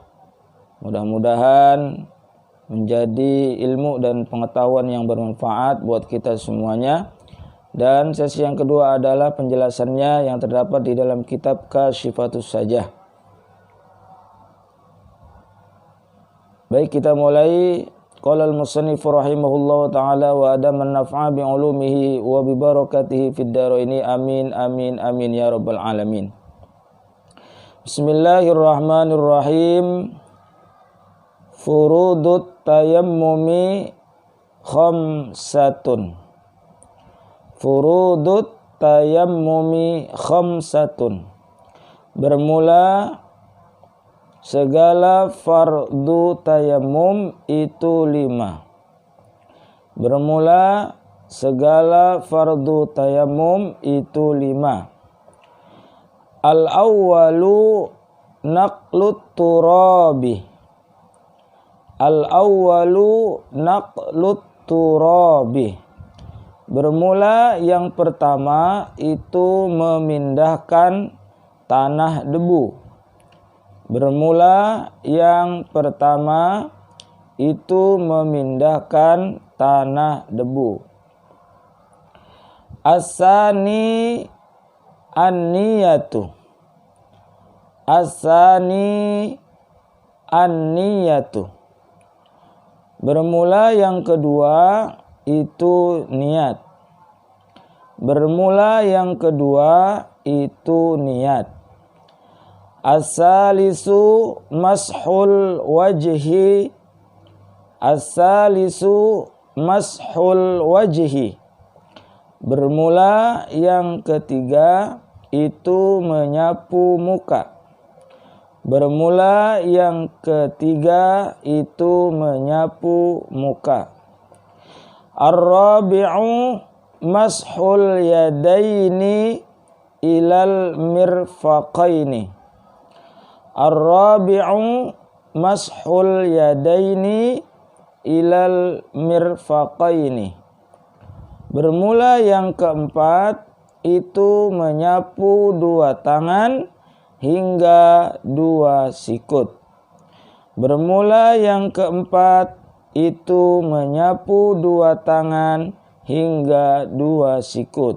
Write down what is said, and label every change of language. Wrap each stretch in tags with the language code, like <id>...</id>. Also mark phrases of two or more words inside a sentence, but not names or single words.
<id>Mudah-mudahan menjadi ilmu dan pengetahuan yang bermanfaat buat kita semuanya. Dan sesi yang kedua adalah penjelasannya yang terdapat di dalam kitab Kasyifatus Sajah. Baik, kita mulai.</id> <ar>قال المصنف رحمه الله تعالى وأدام النفع بعلومه وببركاته في الدارين آمين آمين آمين يا رب العالمين. بسم الله الرحمن الرحيم. فروض التيمم خمسة. فروض التيمم خمسة.</ar> <id>Bermula segala fardu tayammum itu 5. Bermula segala fardu tayammum itu 5.</id> <ar>الأول نقل التراب. الأول نقل التراب.</ar> <id>Bermula yang pertama itu memindahkan tanah debu. Bermula yang pertama itu memindahkan tanah debu.</id> <ar>الثاني النية. الثاني النية.</ar> <id>Bermula yang kedua itu niat. Bermula yang kedua itu niat.</id> <ar>الثالث مسح الوجه. الثالث مسح الوجه.</ar> <id>Bermula yang ketiga itu menyapu muka. Bermula yang ketiga itu menyapu muka.</id> <ar>الرابع مسح اليدين إلى المرفقين. الرابع مسح اليدين إلى المرفقين.</ar> <id>Bermula yang keempat itu menyapu dua tangan hingga 2 sikut. Bermula yang keempat itu menyapu 2 tangan hingga 2 sikut.</id>